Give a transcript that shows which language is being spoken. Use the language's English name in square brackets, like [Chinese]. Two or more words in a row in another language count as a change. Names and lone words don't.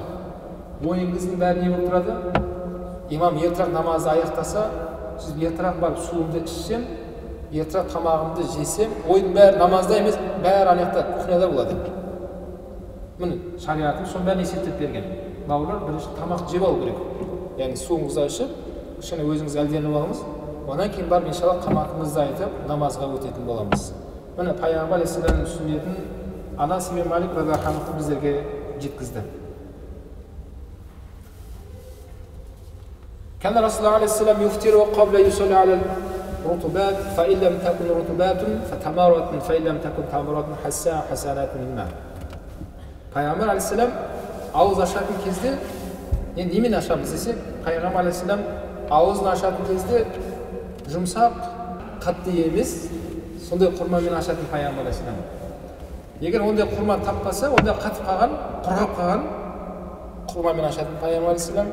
[Kazakh] Ойыңыздың бәрі не болып тұрады? Имам ертірақ намазды аяқтаса, сіз ертірақ барып суымды ішсем, ертірақ тамағымды жесем, ойдың бәрі намазда емес, бәрі анаяқта кухняда болады. Міне шариғатым соның бәрін есептеп берген. Бауырлар, бірінші тамақ жеп алу керек. Яғни суыңызды ішіп, кішкене өзіңізге әлденіп алыңыз. Одан кейін барып иншалла қаматымызды айтып, намазға өтетін боламыз. Міне пайғамбар алейхиссаламның сүннетін Анас бин Малик [Arabic] رضي الله عنه [Kazakh] біздерге жеткізді. [Arabic] كان رسول الله عليه السلام يفطر قبل يصلي على الرطبات فإن لم تكن رطبات فتمرات فإن لم تكن تمرات حسنات من ماء. [Kazakh] Пайғамбар алейхиссалам ауыз ашатын кезде, енді немен ашамыз десе, Пайғамбар алейхиссалам ауызын ашатын кезде жұмсақ, қатты емес, сондай құрмамен ашатын Пайғамбар алейхиссалам. Егер ондай құрма таппаса, ондай қатып қалған, құрғап қалған құрмамен ашатын Пайғамбар алейхиссалам.